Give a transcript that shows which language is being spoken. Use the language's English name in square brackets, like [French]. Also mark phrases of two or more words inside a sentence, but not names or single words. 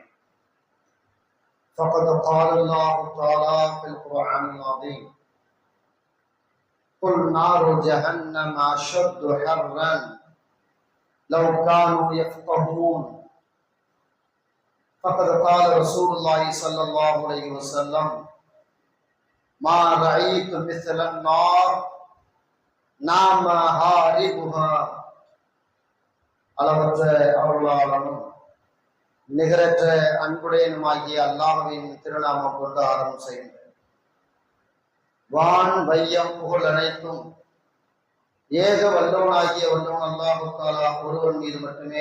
[Arabic] فقد قال الله تعالى في القرآن العظيم: قل نار جهنم أشد حرا لو كانوا يفقهون. فقد قال رسول الله صلى الله عليه وسلم: ما رأيت مثل النار نام هاربها. [Tamil] அளவற்ற அருளாளனும் நிகரற்ற அன்புடையனுமாகிய அல்லாஹ்வின் திருநாமம் கொண்டு ஆரம்பம் செய்கின்றேன். வான் வையம் புகழ் அனைத்தும் ஏக வல்லவனாகிய வல்லவன் [Arabic] الله تعالى [Tamil] ஒருவன் மீது மட்டுமே